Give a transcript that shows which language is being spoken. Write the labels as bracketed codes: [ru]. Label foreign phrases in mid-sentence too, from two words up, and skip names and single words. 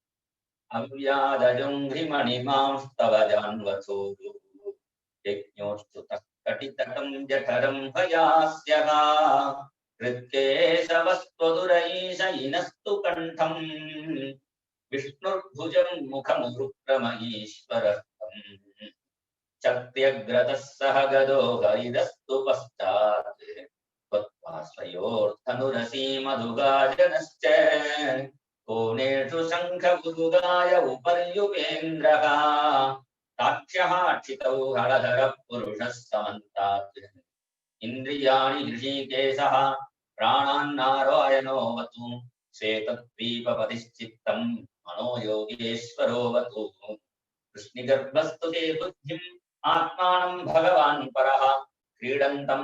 [sa] അവ്യാജംഘ്രിമണിമാംസ്തവജാൻവസോ യജ്ഞോസ്തുതഃകടിതടം ജഠരം ഭയാസ്യഃ ഹൃത്കേശവസ്ത്വദുരൈശയിനസ്തു കണ്ഠം വിഷ്ണുർഭുജം മുഖമുരുക്രമ ചക്ര്യഗ്രതഃ സഹ ഗദോ ഹരിദസ്തു പശ്ചാത് ത്വത്പാർശ്വയോർധനുരസീമധുഗാജനശ്ച കോണേഷു ശംഖഗുരുഗായ ഉपर्युपेन्द्रः साक्ष्यः क्षितौ हरधरः पुरुषः समन्तात् इन्द्रियाणि ऋषिकेशः प्राणान्नारायणोऽवतु श्वेतद्वीपपतिश्चित्तं मनो योगेश्वरोऽवतु कृष्णिगर्भस्तु ते बुद्धिम् आत्मानं भगवान् परः क्रीडन्तं